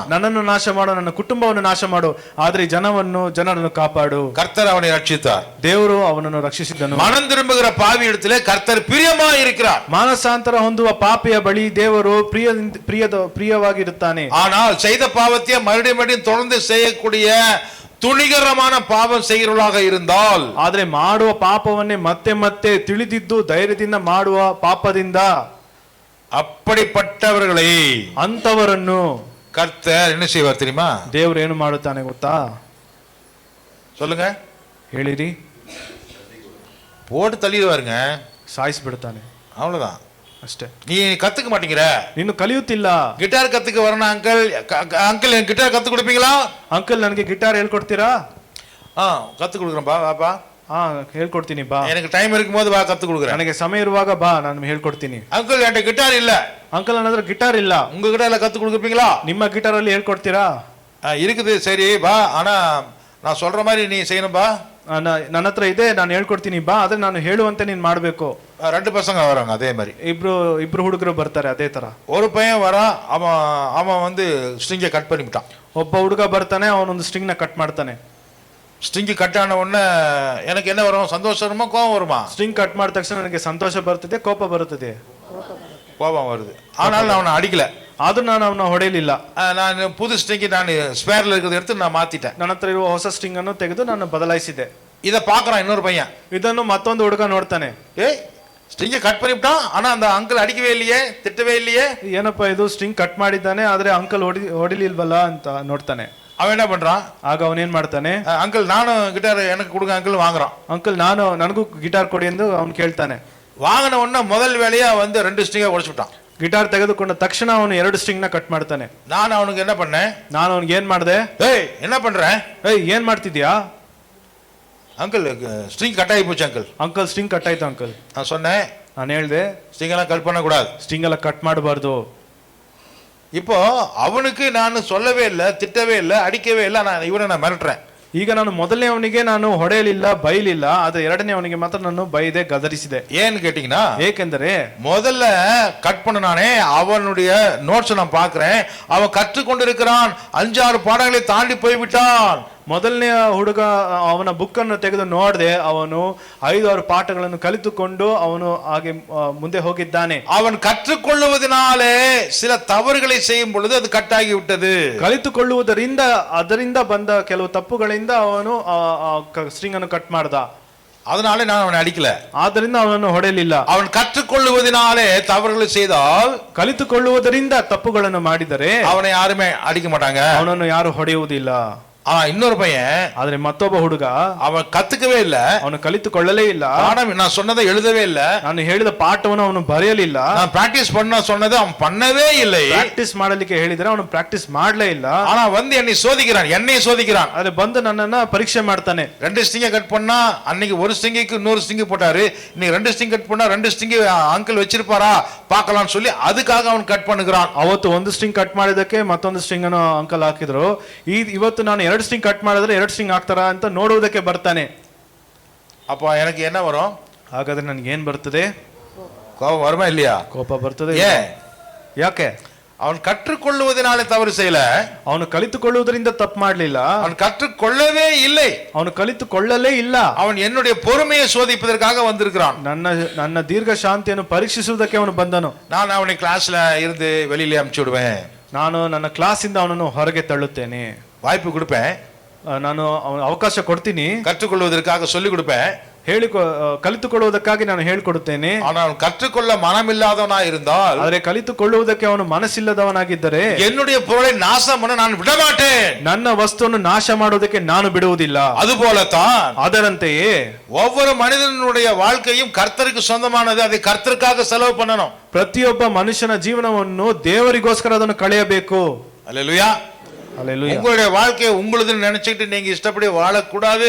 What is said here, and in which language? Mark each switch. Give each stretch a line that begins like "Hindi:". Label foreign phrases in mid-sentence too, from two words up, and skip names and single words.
Kannada: ನನ್ನನ್ನು ನಾಶ ಮಾಡು, ನನ್ನ ಕುಟುಂಬವನ್ನು ನಾಶ ಮಾಡು, ಆದ್ರೆ ಜನರನ್ನು ಕಾಪಾಡು.
Tamil: கர்த்தர் அவனை ரட்சித்தார்.
Kannada: ದೇವರು ಅವನನ್ನು ರಕ್ಷಿಸಿದನು.
Tamil: மனம் திரும்புகிற பாவி இடத்திலே கர்த்தர் பிரியமாய் இருக்கிறார்.
Kannada: ಮಾನಸಾಂತರ ಹೊಂದುವ ಪಾಪಿಯ ಬಳಿ ದೇವರು ಪ್ರಿಯವಾಗಿರುತ್ತಾನೆ.
Tamil: ஆனால் செய்த பாவத்தை மறுபடியும் தொடர்ந்து செய்யக்கூடிய துணிகரமான பாவம் செய்கிறவர்களாக இருந்தால்,
Kannada: ಆದ್ರೆ ಮಾಡುವ ಪಾಪವನ್ನೇ ಮತ್ತೆ ಮತ್ತೆ ತಿಳಿದಿದ್ದು ಧೈರ್ಯದಿಂದ ಮಾಡುವ ಪಾಪದಿಂದ
Tamil: அப்படிப்பட்டவர்களை
Kannada: ಅಂತವರನ್ನು
Tamil: கர்த்தர் என்ன செய்வார் தெரியுமா?
Kannada: ದೇವರು ಏನು ಮಾಡುತ್ತಾನೆ ಗೊತ್ತಾ?
Tamil: சொல்லுங்க,
Kannada: ಹೇಳಿರಿ.
Tamil: போட்டு தள்ளிடுவாருங்க,
Kannada: ಸಾಯಿಸಿ ಬಿಡ್ತಾನೆ.
Tamil: அவ்வளவுதான்.
Kannada: ಅಷ್ಟೇ.
Tamil: நீ கத்துக்க மாட்டேங்கிற,
Kannada: ನೀನು ಕಲಿಯುತ್ತಿಲ್ಲ.
Tamil: ಗಿಟಾರ್ கத்துக்க வரணும் அங்கிள். அங்கிள் எனக்கு கிட்டார் கத்து கொடுப்பீங்களா?
Kannada: ಅಂಕಲ್ ನನಗೆ ಗಿಟಾರ್ ಹೇಳ್ಕೊಡ್ತೀರಾ?
Tamil: கத்து கொடுக்குறேன், வாப்பா.
Kannada: ಹೇಳ್ಕೊಡ್ತೀನಿ ಬಾ.
Tamil: எனக்கு டைம் இருக்கும்போது வா, கத்து கொடுக்குறேன்.
Kannada: ನನಗೆ ಸಮಯ ಇರುವಾಗ ಬಾ, ನಾನು ಹೇಳ್ಕೊಡ್ತೀನಿ.
Tamil: அங்கிள் என்கிட்ட கிட்டார் இல்ல.
Kannada: ಅಂಕಲ್ ನನ್ನ ಹತ್ರ ಗಿಟಾರ್ ಇಲ್ಲ.
Tamil: உங்க கிட்டார்ல கத்து கொடுப்பீங்களா?
Kannada: ನಿಮ್ಮ ಗಿಟಾರ್ ಅಲ್ಲಿ ಹೇಳ್ಕೊಡ್ತೀರಾ?
Tamil: இருக்குது, சரி ಬಾ, ಆனா நான் சொல்ற மாதிரி நீ செய்யணும்பா.
Kannada: ನನ್ನ ಹತ್ರ ಇದೆ, ನಾನು ಹೇಳ್ಕೊಡ್ತೀನಿ ಬಾ, ಆದ್ರೆ ನಾನು ಹೇಳುವಂತೆ ನೀನ್ ಮಾಡ್ಬೇಕು.
Tamil: 2 பசங்க வராங்க அதே மாதிரி.
Kannada: ಇಬ್ರು ಹುಡುಗರು ಬರ್ತಾರೆ ಅದೇ ತರ.
Tamil: ஒரு பையன் வரான், அவன் வந்து ஸ்ட்ரிங்கை கட் பண்ணிவிட்டான்.
Kannada: ಒಬ್ಬ ಹುಡುಗ ಬರ್ತಾನೆ, ಅವನೊಂದು ಸ್ಟ್ರಿಂಗ್ ನ ಕಟ್ ಮಾಡ್ತಾನೆ.
Tamil: ஸ்ட்ரிங் கட் ஆன உடனே எனக்கு என்ன வரும்? சந்தோஷம் வருமா, கோபம் வருமா?
Kannada: ಸ್ಟ್ರಿಂಗ್ ಕಟ್ ಮಾಡಿದ ತಕ್ಷಣ ನನಗೆ ಸಂತೋಷ ಬರ್ತದೆ, ಕೋಪ ಬರುತ್ತದೆ.
Tamil: கோபம் வருது. ஆனால் அவனை அடிக்கல.
Kannada: ಆದ್ರೂ ನಾನು ಅವನ ಹೊಡೆಯಲಿಲ್ಲ.
Tamil: நான் புது ஸ்ட்ரிங் நான் ஸ்பேர்ல இருக்கிறத எடுத்து நான் மாத்திட்டேன்.
Kannada: ನನ್ನ ಹತ್ರ ಇರುವ ಹೊಸ ಸ್ಟ್ರಿಂಗ್ ಅನ್ನು ತೆಗೆದು ನಾನು ಬದಲಾಯಿಸಿದೆ.
Tamil: இதை பாக்குறான் இன்னொரு பையன்.
Kannada: ಇದನ್ನು ಮತ್ತೊಂದು ಹುಡುಗ ನೋಡ್ತಾನೆ.
Tamil: ஸ்ட்ரிங்கை கட் பண்ணிவிட்டான், ஆனா அந்த அங்கிள் அடிக்கவே இல்லையே, திட்டவே இல்லையே.
Kannada: ಏನಪ್ಪಾ ಇದು, ಸ್ಟ್ರಿಂಗ್ ಕಟ್ ಮಾಡಿದ್ದಾನೆ ಆದ್ರೆ ಅಂಕಲ್ ಹೊಡಿಲಿಲ್ವಲ್ಲ ಅಂತ ನೋಡ್ತಾನೆ.
Tamil: அவன் என்ன பண்றான்?
Kannada: ಆಗ ಅವನೇನ್ ಮಾಡ್ತಾನೆ,
Tamil: அங்கிள் நானும் கிட்டார் எனக்கு கொடுங்க அங்கிள் வாங்குறான்.
Kannada: ಅಂಕಲ್ ನನಗೂ ಗಿಟಾರ್ ಕೊಡಿ ಎಂದು ಅವನು ಕೇಳ್ತಾನೆ.
Tamil: வாங்கின உடனே முதல் வேலையா வந்து 2 ஸ்ட்ரிங்கை உடைச்சு விட்டான்.
Kannada: ಗಿಟಾರ್ ತೆಗೆದುಕೊಂಡ ತಕ್ಷಣ ಅವನು 2 ಸ್ಟ್ರಿಂಗ್ ನ ಕಟ್ ಮಾಡ್ತಾನೆ.
Tamil: நான் அவனுக்கு என்ன பண்ணேன்?
Kannada: ನಾನು ಅವನಿಗೆ ಏನ್ ಮಾಡ್ದೆ,
Tamil: என்ன பண்றேன்?
Kannada: ಏನ್ ಮಾಡ್ತಿದ್ಯಾ?
Tamil: அங்கிள் ஸ்ட்ரிங் கட் ஆகி போச்சு அங்கிள்.
Kannada: ಅಂಕಲ್ ಸ್ಟ್ರಿಂಗ್ ಕಟ್ ಆಯ್ತು ಅಂಕಲ್.
Tamil: நான் சொன்னேன்,
Kannada: ನಾನು ಹೇಳ್ದೆ
Tamil: ஸ்ட்ரிங் எல்லாம் கட் பண்ண கூடாது,
Kannada: ಸ್ಟ್ರಿಂಗ್ ಎಲ್ಲ ಕಟ್ ಮಾಡಬಾರ್ದು.
Tamil: இப்போ அவனுக்கு நான் சொல்லவே இல்லை, திட்டவே இல்லை, அடிக்கவே இல்லை, நான் மிரட்டுறேன்.
Kannada: ಈಗ ನಾನು ಮೊದಲನೇ ಅವನಿಗೆ ನಾನು ಹೊಡೆಯಲಿಲ್ಲ, ಬೈಲಿಲ್ಲ, ಆದ್ರೆ ಎರಡನೇ ಅವನಿಗೆ ಮಾತ್ರ ನಾನು ಬೈದೆ, ಗದರಿಸಿದೆ.
Tamil: ஏன்னு கேட்டீங்கன்னா,
Kannada: ಏಕೆಂದರೆ
Tamil: முதல்ல கட் பண்ணனானே அவனுடைய நோட்ஸ் நான் பாக்குறேன், அவன் கற்றுக்கொண்டிருக்கிறான், 5-6 பாடங்களை தாண்டி போய்விட்டான்.
Kannada: ಮೊದಲನೇ ಹುಡುಗ ಅವನ ಬುಕ್ ಅನ್ನು ತೆಗೆದು ನೋಡದೆ ಅವನು 5-6 ಪಾಠಗಳನ್ನು ಕಲಿತುಕೊಂಡು ಅವನು ಹಾಗೆ ಮುಂದೆ ಹೋಗಿದ್ದಾನೆ.
Tamil: அவன் கற்றுக்கொள்ளுவதனாலே சில தவறுகளை செய்யும் பொழுது அது கட் ஆகி விட்டது.
Kannada: ಕಲಿತುಕೊಳ್ಳುವುದರಿಂದ ಅದರಿಂದ ಬಂದ ಕೆಲವು ತಪ್ಪುಗಳಿಂದ ಅವನು ಸ್ಟ್ರಿಂಗ್ ಅನ್ನು ಕಟ್ ಮಾಡ್ದ.
Tamil: அதனால நான் அவனை அடிக்கல,
Kannada: ಆದ್ದರಿಂದ ಅವನನ್ನು ಹೊಡೆಯಲಿಲ್ಲ.
Tamil: அவன் கற்றுக்கொள்ளுவதனாலே தவறுகளை செய்தால்,
Kannada: ಕಲಿತುಕೊಳ್ಳುವುದರಿಂದ ತಪ್ಪುಗಳನ್ನು ಮಾಡಿದರೆ
Tamil: அவனை யாருமே அடிக்க மாட்டாங்க,
Kannada: ಅವನನ್ನು ಯಾರು ಹೊಡೆಯುವುದಿಲ್ಲ.
Tamil: இன்னொரு பையன்,
Kannada: ಆದ್ರೆ ಮತ್ತೊಬ್ಬ ಹುಡುಗ
Tamil: அவன் கத்துக்கவே இல்ல,
Kannada: ಅವನು ಕಲಿತುಕೊಳ್ಳಲೇ ಇಲ್ಲ,
Tamil: நான் சொன்னதை எழுதவே இல்ல,
Kannada: ನಾನು ಹೇಳಿದ ಪಾಠವನ್ನು ಅವನು ಬರೆಯಲಿಲ್ಲ,
Tamil: நான் பிராக்டிஸ் பண்ண சொன்னதை அவன் பண்ணவே இல்லை.
Kannada: ಪ್ರಾಕ್ಟೀಸ್ ಮಾಡಲಿಕ್ಕೆ ಹೇಳಿದ್ರೆ ಅವನು ಪ್ರಾಕ್ಟೀಸ್ ಮಾಡಲೇ ಇಲ್ಲ.
Tamil: ஆனா வந்து என்னை சோதிக்கிறான்.
Kannada: ಆದ್ರೆ ಬಂದು ನನ್ನನ್ನ ಪರೀಕ್ಷೆ ಮಾಡ್ತಾನೆ.
Tamil: 2 ஸ்ட்ரிங்கை கட் பண்ணா அன்னைக்கு 1 ஸ்ட்ரிங்குக்கு 100 ஸ்ட்ரிங் போட்டாரு, இன்னைக்கு 2 ஸ்ட்ரிங் கட் பண்ணா 2 ஸ்ட்ரிங் அங்கிள் வச்சிருப்பாரா பார்க்கலாம்னு சொல்லி அதுக்காக அவன் கட் பண்ணுகிறான்.
Kannada: ಅವತ್ತು 1 ಸ್ಟ್ರಿಂಗ್ ಕಟ್ ಮಾಡಿದಕ್ಕೆ ಮತ್ತೊಂದು ಸ್ಟ್ರಿಂಗ್ ಅನ್ನು ಅಂಕಲ್ ಹಾಕಿದ್ರು. ಇವತ್ತು ನಾನು 2 ಸ್ಟ್ರಿಂಗ್ ಕಟ್ ಮಾಡಿದ್ರೆ 2 ಸ್ಟ್ರಿಂಗ್ ಹಾಕ್ತಾರ ಅಂತ ನೋಡುವುದಕ್ಕೆ ಬರ್ತಾನೆ.
Tamil: அப்ப எனக்கு என்ன வரும்?
Kannada: ಹಾಗಾದ್ರೆ ನನಗೆ ಏನ್ ಬರ್ತದೆ?
Tamil: கோபம் வருமா இல்லையா?
Kannada: ಕೋಪ ಬರ್ತದೆ. ಯಾಕೆ?
Tamil: அவன் கற்றுக்கொள்ளுவதனாலே தவறு செய்யல,
Kannada: ಅವನು ಕಲಿತುಕೊಳ್ಳುವುದರಿಂದ ತಪ್ಪು ಮಾಡಲಿಲ್ಲ,
Tamil: அவன் கற்றுக்கொள்ளவே இல்லை,
Kannada: ಅವನು ಕಲಿತುಕೊಳ್ಳಲೇ ಇಲ್ಲ.
Tamil: அவன் என்னுடைய பொறுமையை சோதிப்பதற்காக வந்திருக்கிறான்.
Kannada: ನನ್ನ ದೀರ್ಘ ಶಾಂತಿಯನ್ನು ಪರೀಕ್ಷಿಸುವುದಕ್ಕೆ ಅವನು ಬಂದನು.
Tamil: நான் அவனை கிளாஸ்ல இருந்து வெளியில அனுப்பிச்சு விடுவேன்,
Kannada: ನಾನು ನನ್ನ ಕ್ಲಾಸ್ ಇಂದ ಅವನನ್ನು ಹೊರಗೆ ತಳ್ಳುತ್ತೇನೆ,
Tamil: வாய்ப்பு கொடுப்பேன்,
Kannada: ನಾನು ಅವನ ಅವಕಾಶ ಕೊಡ್ತೀನಿ,
Tamil: கற்றுக்கொள்வதற்காக சொல்லி கொடுப்பேன்,
Kannada: ಕಲಿತುಕೊಳ್ಳುವುದಕ್ಕಾಗಿ ನಾನು ಹೇಳಿಕೊಡುತ್ತೇನೆ.
Tamil: ஆனால் கற்றுக்கொள்ள மனமில்லாதவனா இருந்தால்,
Kannada: ಆದರೆ ಕಲಿತುಕೊಳ್ಳುವುದಕ್ಕೆ ಅವನು ಮನಸ್ಸಿಲ್ಲದವನಾಗಿದ್ದರೆ,
Tamil: என்னுடைய பொருளை நாசம் பண்ண நான் விட மாட்டேன்,
Kannada: ನನ್ನ ವಸ್ತುವನ್ನು ನಾಶ ಮಾಡುವುದಕ್ಕೆ ನಾನು ಬಿಡುವುದಿಲ್ಲ.
Tamil: அதுபோலத்தான்
Kannada: ಅದರಂತೆಯೇ
Tamil: ஒவ்வொரு மனிதனுடைய வாழ்க்கையும் கர்த்தருக்கு சொந்தமானது, அதை கர்த்தருக்காக செலவு பண்ணணும்.
Kannada: ಪ್ರತಿಯೊಬ್ಬ ಮನುಷ್ಯನ ಜೀವನವನ್ನು ದೇವರಿಗೋಸ್ಕರ ಅದನ್ನು ಕಳೆಯಬೇಕು.
Tamil: அல்லேலூயா. Hallelujah. உங்களுடைய வாழ்க்கையை உங்களுதுன்னு நினைச்சிட்டு நீங்க இஷ்டப்படி வாழக்கூடாது.